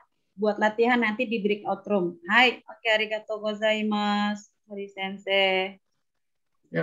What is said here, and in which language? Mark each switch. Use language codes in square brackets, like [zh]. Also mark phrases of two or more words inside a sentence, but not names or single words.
[id] Buat latihan nanti di [en] breakout room. [id] Hai, oke, [ja] ありがとうございます. Hori sensei. [id] Ya.